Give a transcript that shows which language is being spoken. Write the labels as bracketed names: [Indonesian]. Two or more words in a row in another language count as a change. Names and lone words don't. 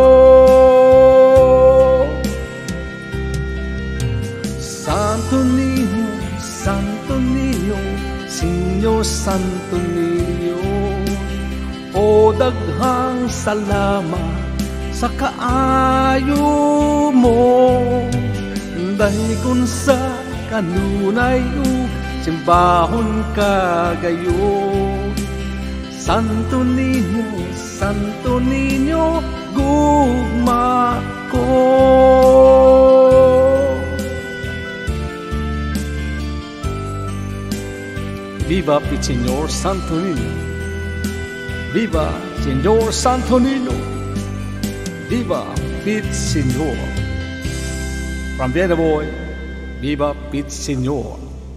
[Cebuano] Santo Niño, Señor Santo Niño, o daghang salamat sa kaayo mo. Daygon sa kanunay ug simbahon kagayo. Santo Niño, gugma ko. [Spanish] Viva Pit Señor Santo Niño, viva Señor Santo Niño, viva Pit Señor. [English] From the other boy, [Spanish] viva Pit Señor.